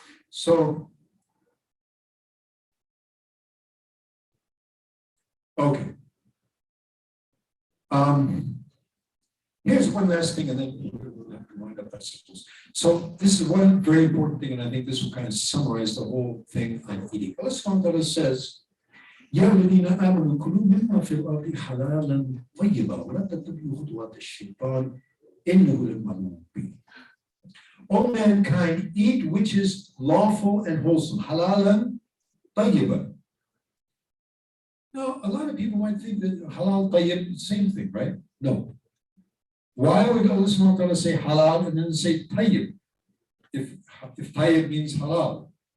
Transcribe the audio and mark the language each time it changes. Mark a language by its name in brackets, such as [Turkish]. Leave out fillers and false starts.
[English] So, okay. Here's one last thing, and then we'll have to wind up our systems. So this is one very important thing, and I think this will kind of summarize the whole thing on eating. [Arabic] Allah subhanahu wa ta'ala says, يَا الَّذِينَ آمَنُوا كُلُوا مِمَّا فِي الْأَرْضِ حَلَالًا طَيِّبًا وَلَا تَتَّبِعُوا خُطُوَاتِ الشَّيْطَانِ إِنَّهُ لَكُمْ عَدُوٌّ. [English] All mankind, eat which is lawful and wholesome. Halalan tayyiban. Now, a lot of people might think that halal tayyib is the same thing, right? No. Why would Allah subhanahu wa ta'ala say halal and then say tayyib? If tayyib means halal.